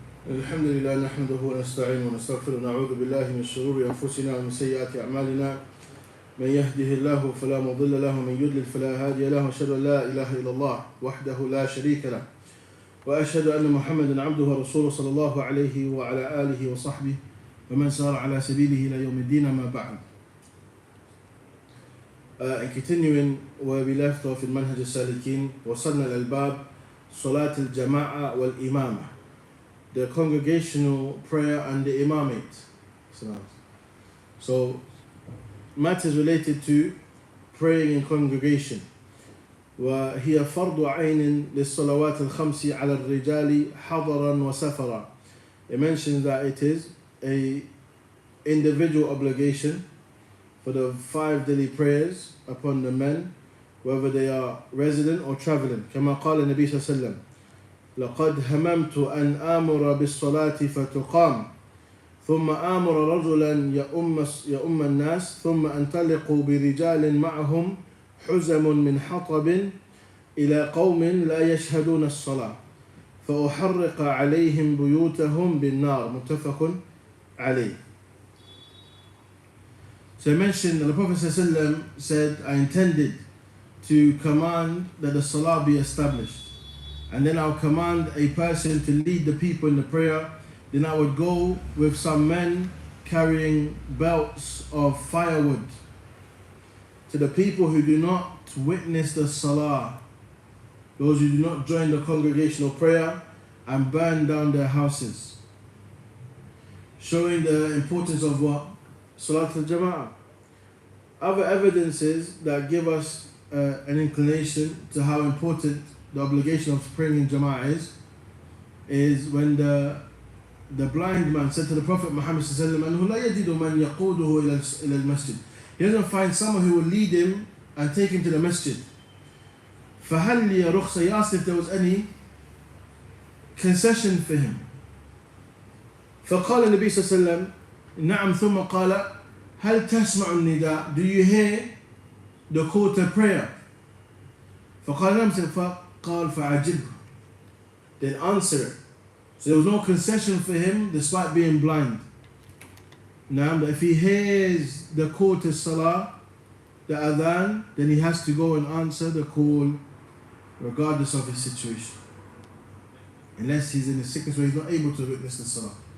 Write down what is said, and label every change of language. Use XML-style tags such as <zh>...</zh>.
<ar>الحمد لله نحمده ونستعينه ونستغفره ونعوذ بالله من شرور أنفسنا ومن سيئات أعمالنا من يهده الله فلا مضل له ومن يضلل فلا هادي له وأشهد أن لا إله إلا الله وحده لا شريك له وأشهد أن محمدا عبده ورسوله صلى الله عليه وعلى آله وصحبه ومن سار على سبيله إلى يوم الدين ما بعد.</ar> <en>And continuing where we left off in Manhaj as-salikeen,</en> <ar>وصلنا الباب صلاة الجماعة والإمامة,</ar> <en>the congregational prayer and the imamate. So matters related to praying in congregation.</en> <ar>وهي فرض عين للصلوات الخمس على الرجال حضرا وسفرا.</ar> <en>It mentions that it is a individual obligation for the 5 daily prayers upon the men, whether they are resident or traveling.</en> <ar>كما قال النبي صلى الله عليه وسلم: لقد هممت أن آمر بالصلاة فتقام ثم آمر رجلا يؤم الناس ثم أنطلق برجال معهم حزم من حطب إلى قوم لا يشهدون الصلاة فأحرق عليهم بيوتهم بالنار. متفق عليه.</ar> <en>So I mentioned that the Prophet ﷺ said, I intended to command that the salah be established, and then I'll command a person to lead the people in the prayer. Then I would go with some men carrying belts of firewood to the people who do not witness the salah, those who do not join the congregational prayer, and burn down their houses, showing the importance of what? Salat al-Jama'ah. Other evidences that give us an inclination to how important the obligation of praying in Jama'ah is when the blind man said to the Prophet Muhammad sallallahu alaihi wasallam, he doesn't find someone who will lead him and take him to the masjid.</en> <ar>فهل لي رخصة?</ar> <en>He asked if there was any concession for him.</en> <ar>فقال النبي صلى الله عليه وسلم نعم, ثم قال هل تسمع النداء?</ar> <en>Do you hear the call to prayer?</en> <ar>فقال نعم, فقال فعجبه,</ar> <en>then answer it. So there was no concession for him despite being blind. Now, but if he hears the call to salah, the adhan, then he has to go and answer the call regardless of his situation, unless he's in a sickness where he's not able to witness the salah.</en>